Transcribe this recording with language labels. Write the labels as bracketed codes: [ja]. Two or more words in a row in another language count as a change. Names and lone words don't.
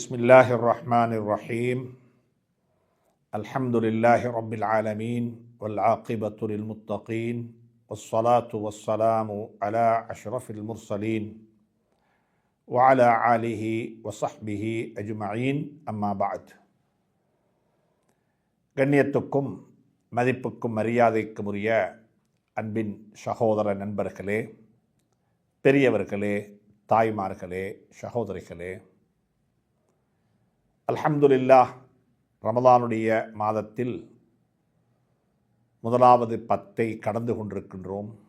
[ar] بسم الله الرحمن الرحيم الحمد لله رب العالمين والعاقبة للمتقين والصلاة والسلام على أشرف المرسلين وعلى آله وصحبه أجمعين أما بعد [ta] கண்ணியத்துக்கும் மதிப்புக்கும் மரியாதைக்கும் உரிய அன்பின் சகோதர நண்பர்களே, பெரியவர்களே, தாய்மார்களே, சகோதரிகளே, அல்ஹம்துலில்லாஹ், ரமலானுடைய மாதத்தில் முதலாவது 10 கடந்து கொண்டிருக்கின்றோம்.